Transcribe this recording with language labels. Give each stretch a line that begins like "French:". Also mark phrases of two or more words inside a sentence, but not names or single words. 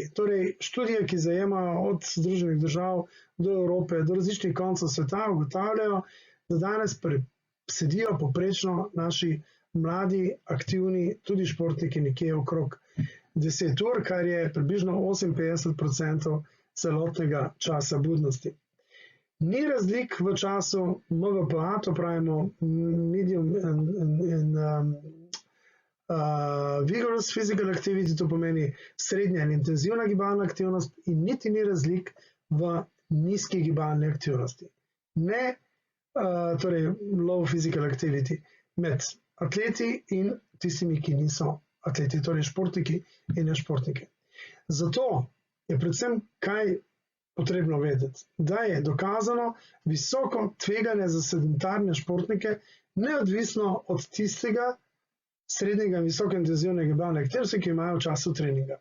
Slovenian: Torej, študije, ki zajemajo od Združenih držav do Evrope, do različnih koncev sveta, ugotavljajo, da danes sedijo poprečno naši mladi, aktivni, tudi športniki nekje okrog 10 ur, kar je približno 58% celotnega časa budnosti. Ni razlik v času MVPA, to pravimo
English: medium and vigorous physical activity,
Slovenian: to pomeni srednja in intenzivna gibalna aktivnost in niti ni razlik v nizki gibalni aktivnosti. Ne torej
English: low physical activity
Slovenian: med atleti in tistimi, ki niso atleti, torej športniki in nešportniki. Zato je predvsem kaj potrebno vedeti, da je dokazano visoko tveganje za sedentarne športnike, neodvisno od tistega srednjega in visoko intenzivnega gibalne aktivnosti, ki imajo v času treninga.